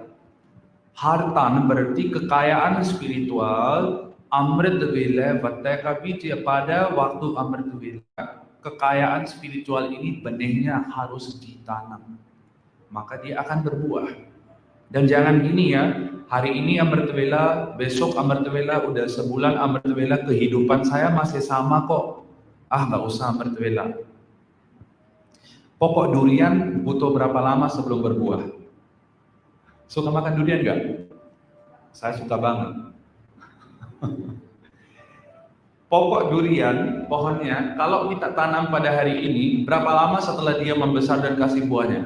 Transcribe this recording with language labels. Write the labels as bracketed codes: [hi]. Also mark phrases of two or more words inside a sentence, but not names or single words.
[id] Hartan berarti kekayaan spiritual, [pa] amrit vela vatta bijya. [id] Pada waktu [pa] amrit vela, [id] kekayaan spiritual ini benihnya harus ditanam. Maka dia akan berbuah. Dan jangan gini ya, hari ini [pa] amrit vela, [id] besok [pa] amrit vela, [id] udah sebulan [pa] amrit vela, [id] kehidupan saya masih sama kok. Ah, nggak usah [pa] amrit vela. [id] Pokok durian butuh berapa lama sebelum berbuah? Suka makan durian nggak? Saya suka banget. Pokok durian, pohonnya, kalau kita tanam pada hari ini, berapa lama setelah dia membesar dan kasih buahnya?